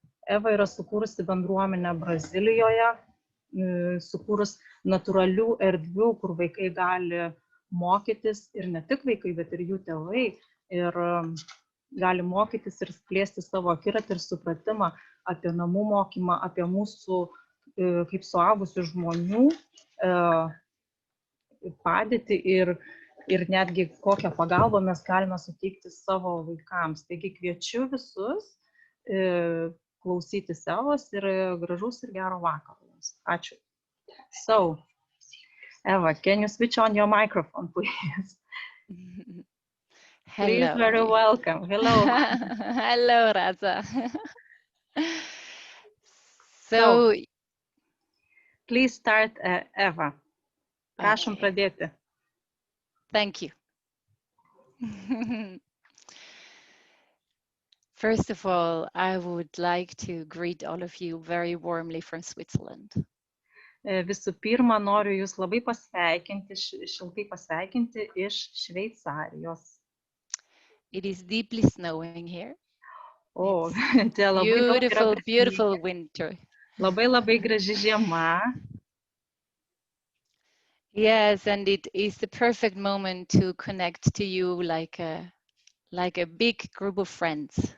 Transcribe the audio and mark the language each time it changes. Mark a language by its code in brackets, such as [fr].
[lt] Eva yra sukūrusi bendruomenę Brazilijoje, sukūrus natūralių erdvių, kur vaikai gali mokytis ir ne tik vaikai, bet ir jų tėvai ir gali mokytis ir plėsti savo akiratį ir supratimą apie namų mokymą, apie mūsų kaip suaugusių žmonių padėtį ir netgi kokią pagalbą mes galime suteikti savo vaikams. Taigi kviečiu visus klausytis Evos ir gražaus ir gero vakaro. Ačiū. [en] So, Eva, can you switch on your microphone, please? Hello. Please, very welcome. Hello. Hello, Raza. So, please start, Eva. [lt] Prašom pradėti. [en] Thank you. First of all, I would like to greet all of you very warmly from Switzerland. [lt] Visų pirma, noriu jūs labai pasveikinti, šiltai pasveikinti iš Šveicarijos. [en] It is deeply snowing here. [lt] O, tai labai [en] beautiful, beautiful winter. [lt] Labai labai graži žiema. [en] Yes, and it is the perfect moment to connect to you like a big group of friends.